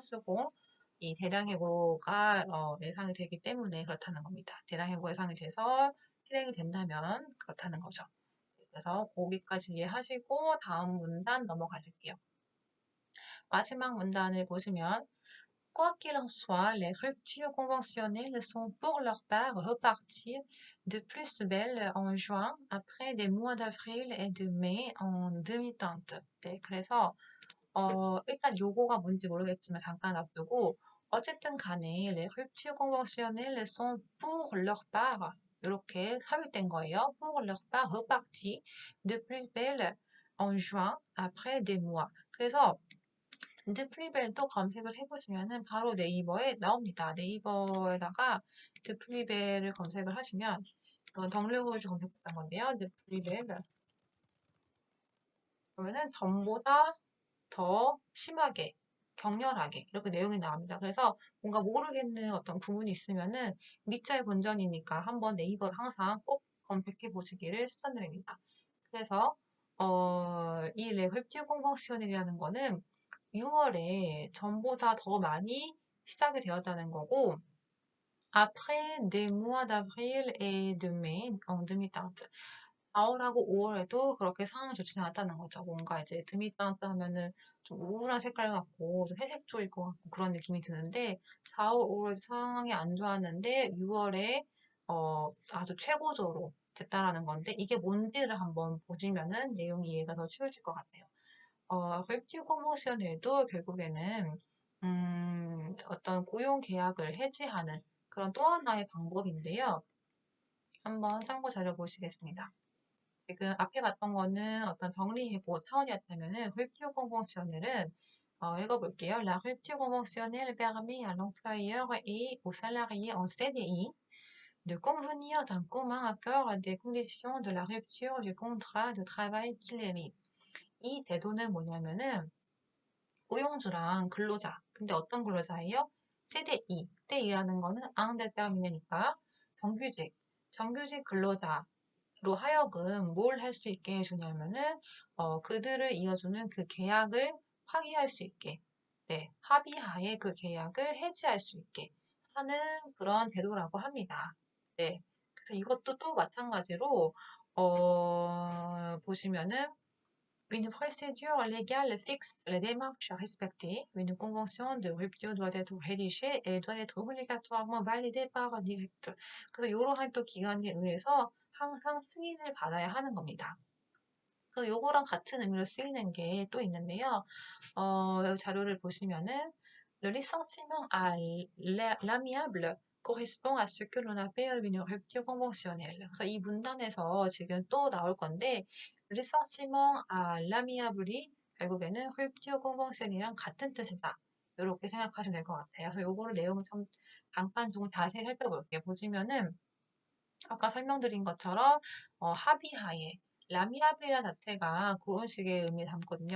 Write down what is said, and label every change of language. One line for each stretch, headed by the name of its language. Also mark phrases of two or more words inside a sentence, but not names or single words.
Korean: 수홍. 이 대량 해고가 예상이 되기 때문에 그렇다는 겁니다. 대량 해고 예상이 돼서 실행이 된다면 그렇다는 거죠. 그래서 거기까지 이해하시고 다음 문단 넘어가실게요. 마지막 문단을 보시면
French: Quoi qu'il en soit, les ruptures conventionnelles sont pour leur part reparties de plus belle en juin, après des mois d'avril et de mai en demi-teinte.
Korean: 네, 그래서 일단 요거가 뭔지 모르겠지만 잠깐 놔두고 어쨌든 간에
French: les ruptures conventionnelles sont pour leur part
Korean: 이렇게 삽입된 거예요.
French: pour leur part reparties de plus belle en juin, après des mois.
Korean: 그래서 드프리벨도 검색을 해보시면은 바로 네이버에 나옵니다. 네이버에다가 드프리벨을 검색을 하시면 이건 덩르고즈 검색했던 건데요. 드프리벨 그러면은 전보다 더 심하게 격렬하게 이렇게 내용이 나옵니다. 그래서 뭔가 모르겠는 어떤 구문이 있으면은 미자의 본전이니까 한번 네이버를 항상 꼭 검색해 보시기를 추천드립니다. 그래서 이 레컬티브 콩펑시온이라는 거는 6월에 전보다 더 많이 시작이 되었다는 거고
French: après des mois d'avril et de mai en demi-teinte
Korean: 4월하고 5월에도 그렇게 상황이 좋지는 않았다는 거죠. 뭔가 이제 드미tan트 하면은 좀 우울한 색깔 같고 좀 회색조일 것 같고 그런 느낌이 드는데 4월, 5월 상황이 안 좋았는데 6월에 아주 최고조로 됐다라는 건데 이게 뭔지를 한번 보시면은 내용이 이해가 더 쉬워질 것 같아요. 웹튜브 커머셜에도 결국에는 어떤 고용 계약을 해지하는 그런 또 하나의 방법인데요. 한번 참고 자료 보시겠습니다. 지금 앞에 봤던 거는 어떤 정리해고 차원이었다면은
French: rupture conventionnel은
Korean: 읽어볼게요.
French: La rupture conventionnelle permet à l'employeur et aux salariés en CDI de convenir d'un commun accord des conditions de la rupture du contrat de travail qui les lie.
Korean: 이 제도는 뭐냐면은 고용주랑 근로자. 근데 어떤 근로자예요? 세대 2. 세대 2라는 거는 앙데termine니까 정규직. 정규직 근로자로 하여금 뭘 할 수 있게 해주냐면은 그들을 이어주는 그 계약을 파기할 수 있게 네, 합의하에 그 계약을 해지할 수 있게 하는 그런 제도라고 합니다. 네. 그래서 이것도 또 마찬가지로 보시면은
French: une procédure légale fixe les démarches à respecter. Une convention de rupture doit être rédigée et doit être obligatoirement validée par direct.
Korean: 그래서 이러한 또 기관에 의해서 항상 승인을 받아야 하는 겁니다. 그래서 요거랑 같은 의미로 쓰이는 게 또 있는데요. 자료를 보시면은
French: le licenciement à l'amiable correspond à ce que l'on appelle une rupture conventionnelle.
Korean: 그래서 이 문단에서 지금 또 나올 건데
French: licenciement à l'amiable이
Korean: 결국에는
French: rupture conventionn이랑
Korean: 같은 뜻이다. 이렇게 생각하시면 될 것 같아요. 그래서 요거를 내용을 좀 잠깐 좀 자세히 살펴볼게요. 보시면은 아까 설명드린 것처럼 합의하에 라미아브리라 자체가 그런 식의 의미 담거든요.